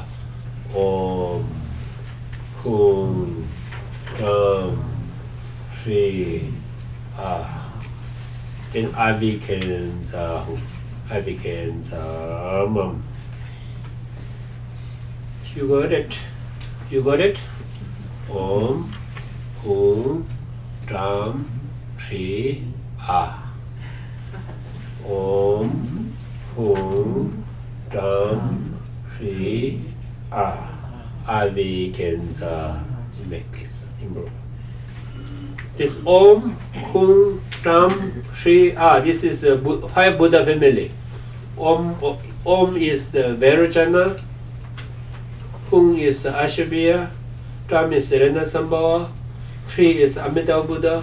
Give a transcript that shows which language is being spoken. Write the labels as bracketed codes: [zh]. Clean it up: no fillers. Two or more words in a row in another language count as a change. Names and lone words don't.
[sa] ॐ हुं रं श्री आः. [en] then Avikenza. You got it? You got it? [sa] ॐ, हुं, रं, श्री, आः. ॐ, हुं, रं, श्री, आः. [en] Avikenza. You make this improve. [sa] This ॐ, हुं, रं, श्री, आः. [en] This is a five Buddha family. Om is the Vairocana. Hum is the Ashabhya. Ram is the Renasambhava. Shri is Amitabha Buddha.